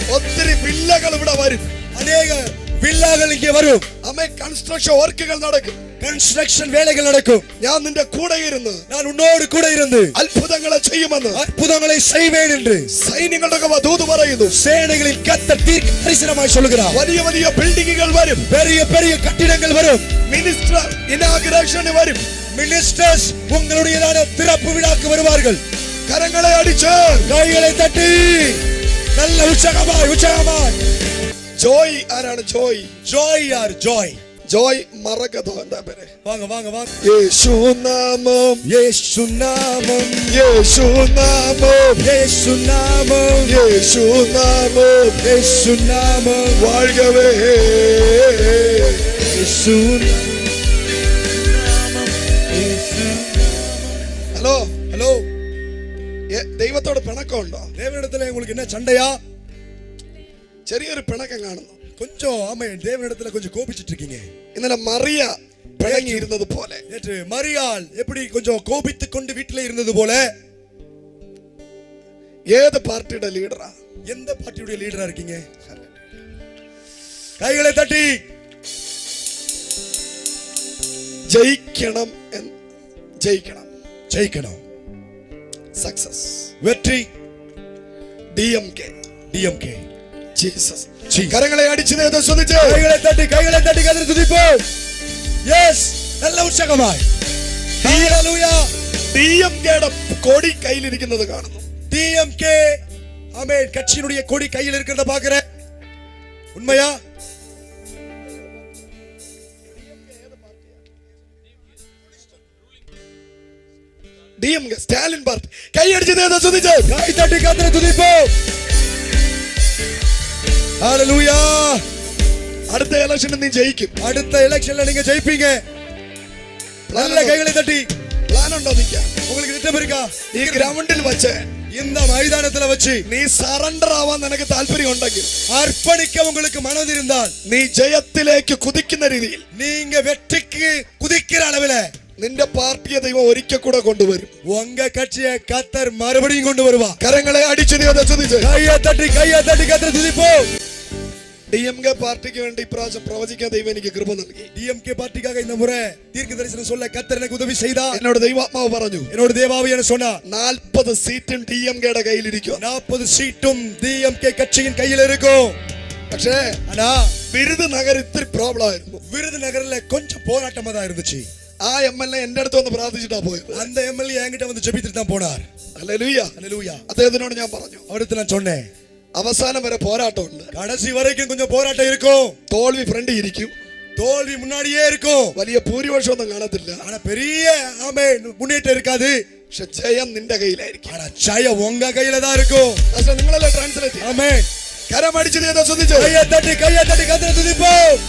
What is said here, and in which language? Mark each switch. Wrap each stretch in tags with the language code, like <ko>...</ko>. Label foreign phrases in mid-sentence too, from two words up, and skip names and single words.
<ml>ഒത്തിരി വില്ലകൾ ഇവിടെ വരും.</ml> <ta>அநேக வில்லாக்கள் இங்கே வரும்.</ta> <ml>അമ്മേ, കൺസ്ട്രക്ഷൻ വർക്കുകൾ നടക്കും.</ml> <ta>கன்ஸ்ட்ரக்ஷன் வேலைகள் நடக்கும்.</ta> <ml>ഞാൻ നിന്റെ കൂടെ ഇരുന്ന്</ml> <ta>நான் உன்னோடு கூட இருந்து</ta> <ml>അത്ഭുതങ്ങളെ ചെയ്യുമെന്ന്</ml> <ta>அற்புதங்களை செய்வேன் என்று</ta> <ml>സൈന്യങ്ങളുടെ ദൂത് പറയുന്നു.</ml> <ta>சேனைகளில் கர்த்தர் தீர்க்க தரிசனமாய் சொல்லுகிறார்.</ta> <ml>വലിയ വലിയ ബിൽഡിങ്ങുകൾ വരും.</ml> <ta>பெரிய பெரிய கட்டிடங்கள் வரும்.</ta> <ml>മിനിസ്റ്റർ ഇനാഗുറേഷൻ വരും.</ml> <ta>மினிஸ்டர்ஸ் உங்களுடையதான திறப்பு விழாக்கு வருவார்கள்.</ta> <ml>കരങ്ങളെ അടിച്ച്,</ml> <ta>கைகளை தட்டி நல்ல உற்சாகமாய், உற்சாகமாய்.</ta> <ml>ജോയ് ആരാണ്? ജോയ്,</ml> <ta>ஜாய் யார்? ஜாய்.</ta> <ml>ജോയ് മറകതോ എന്താ പേര്?</ml> <ta>வாங்க வாங்க வாங்க.</ta> <ml>യേശു നാമം, യേശു നാമം, യേശു നാമം, യേശു നാമം, യേശു നാമം യേശു നാമം, വാഴ്കവേ. യേശു നാമം, യേശു. ഹലോ, ഹലോ, ദൈവത്തോട് പിണക്കമുണ്ടോ?</ml> <ta>தேவனிடத்துல உங்களுக்கு என்ன சண்டையா?</ta> <ml>ചെറിയൊരു പിണക്കം കാണുന്നു.</ml> <ta>கொஞ்சம் ஆமே, தேவனிடத்துல கொஞ்சம் கோபிச்சிட்டு இருக்கீங்க.</ta> <ml>ഇന്നലെ മറിയ പിണങ്ങിയിരുന്നത് പോലെ,</ml> <ta>நேற்று மரியாள் எப்படி கொஞ்சம் கோபித்துக் கொண்டு வீட்டிலே இருந்தது போல.</ta> <ml>ഏത് പാർട്ടിയുടെ ലീഡറാ?</ml> <ta>எந்த பார்ட்டியுடைய லீடரா இருக்கீங்க? கைகளை தட்டி</ta> <ml>ജയിക്കണം, ജയിക്കണം,</ml> <ta>ஜெயிக்கணும்.</ta> <ml>സക്സസ്,</ml> <ta>வெற்றி.</ta> <ml>DMK,</ml> <ta>DMK.</ta> <ml>ജീസസ്.</ml> <ta>Jesus.</ta> <ml>കരങ്ങളെ അടിച്ചു ശ്രദ്ധിച്ച്</ml> <ta>கைகளை தட்டி கதறி துதிப்போம். எஸ், நல்ல உற்சாகமாய். ஹalleluya.</ta> <ml>DMKയുടെ കൊടി കയ്യിലിരിക്കുന്നത് കാണുന്നു.</ml> <ta>DMK, ஆமென், கட்சியினுடைய கொடி கையில் இருக்கிறத பாக்குறேன். உண்மையா?</ta> <ml>DMK സ്റ്റാലിൻ പാർട്ടി. കൈ അടിച്ചു ശ്രദ്ധിച്ച്</ml> <ta>கை தட்டி கதறி துதிப்போம். ஹalleluya.</ta> <ml>അടുത്ത ഇലക്ഷനിൽ നീ ജയിക്കും.</ml> <ta>அடுத்த எலெக்ஷன்ல நீங்க ஜெயிப்பீங்க. நல்ல கைகளை தட்டி.</ta> <ml>പ്ലാൻ ഉണ്ടോ നിൽക്കാൻ?</ml> <ta>உங்களுக்கு திட்டம் இருக்கா?</ta> <ml>ഈ ഗ്രൗണ്ടിൽ വെച്ച്,</ml> <ta>இந்த மைதானத்துல வச்சு</ta> <ml>നീ സറണ്ടർ ആവാൻ നിനക്ക് താല്പര്യം ഉണ്ടെങ്കിൽ,</ml> <ta>அர்ப்பணிக்க உங்களுக்கு மனது இருந்தால்,</ta> <ml>നീ ജയത്തിലേക്ക് കുതിക്കുന്ന രീതിയിൽ</ml> <ta>நீங்க வெற்றிக்கு குதிக்கிற அளவுல</ta> <ml>നിന്റെ പാർട്ടിയെ ദൈവം ഒരിക്കൽ കൂടെ കൊണ്ടുവരും.</ml> <ta>உங்க கட்சியை கத்தர் மறுபடியும் கொண்டு வருவா.</ta> <ml>കരങ്ങളെ അടിച്ചു ശ്രദ്ധിച്ച്</ml> <ta>கையை தட்டி கத்தர் துதிப்போம்.</ta> <ml>DMK പാർട്ടിക്ക് വേണ്ടി ഇപ്രാവശ്യം പ്രവചിക്കാൻ ദൈവം എനിക്ക് കൃപ നൽകി.</ml> <ta>DMK பார்ட்டிக்காக இந்த முறை தீர்க்க தரிசனம் சொல்ல கத்தர் எனக்கு உதவி செய்தார்.</ta> <ml>എന്നോട് ദൈവാത്മാവ് പറഞ്ഞു,</ml> <ta>என்னோட தேவாவியான சொன்னார்,</ta> <ml>40 സീറ്റും DMKയുടെ കയ്യിലിരിക്കും.</ml> <ta>40 സീറ്റും DMK கட்சியின் கையில் இருக்கும்.</ta> <ml>പക്ഷേ</ml> <ta>ஆனா</ta> <ml>വിരുദനഗർ ഇത്തിരി പ്രോബ്ലം ആയിരുന്നു.</ml> <ta>விருதுநகர்ல கொஞ்சம் போராட்டமா தான் இருந்துச்சு.</ta> <ml>ആ MLA എന്റെ അടുത്ത് വന്ന് പ്രാർത്ഥിച്ചിട്ടാ പോയത്.</ml> <ta>அந்த MLA என்கிட்ட வந்து ஜெபித்துட்டு தான் போனார்.</ta> <ml>ഹല്ലേലൂയ.</ml> <ta>ஹalleluya.</ta> <ml>അദ്ദേഹത്തിനോട് ഞാൻ പറഞ്ഞു,</ml> <ta>அவருக்கு நான் சொன்னேன்,</ta> <ml>അവസാനം വരെ പോരാട്ടമുണ്ട്.</ml> <ta>கடைசி வரைக்கும் கொஞ்சம் போராட்டம் இருக்கும்.</ta> <ml>തോൽവി ഫ്രണ്ട് ഇരിക്കും,</ml> <ta>தோல்வி முன்னாடியே இருக்கும்.</ta> <ml>വലിയ ഭൂരിപക്ഷം ഒന്നും കാണത്തില്ല.</ml> <ta>ஆனா பெரிய முன்னேற்றம் இருக்காது.</ta> <ml>പക്ഷെ ജയം നിന്റെ കയ്യിലായിരിക്കും.</ml> <ta>ஆனா ஜெயம் உங்க கையில தான் இருக்கும்.</ta> <ml>നിങ്ങളെല്ലാം ട്രാൻസ്ലേറ്റ്.</ml> <ta>ஆமென்.</ta> <ml>കരമടിച്ച് ശ്രദ്ധിച്ചു</ml> <ta>கையை தட்டி கதறி துதிப்போம்.</ta>